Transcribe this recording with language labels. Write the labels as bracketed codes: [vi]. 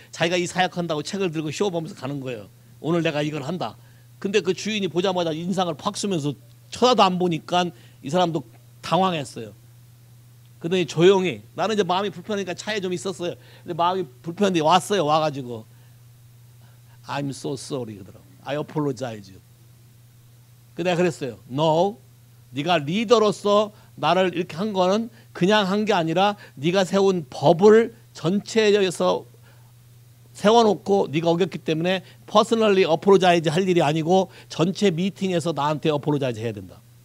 [ko] 자기가 이 사역한다고 책을 들고 쇼 보면서 가는 거예요. 오늘 내가 이걸 한다. 근데 그 주인이 보자마자 인상을 팍 쓰면서 쳐다도 안 보니까 이 사람도 당황했어요. 그러더니 조용히 나는 이제 마음이 불편하니까 차에 좀 있었어요. 근데 마음이 불편한데 왔어요. 와가지고 [en] I'm so sorry [ko] 그러더라고. [en] I apologize. [ko] 근데 내가 그랬어요. No, 네가 리더로서 나를 이렇게 한 거는 그냥 한 게 아니라 네가 세운 법을 전체에서 세워놓고 네가 어겼기 때문에 퍼스널리 어포로자이즈 할 일이 아니고 전체 미팅에서 나한테 어포로자이즈 해야 된다.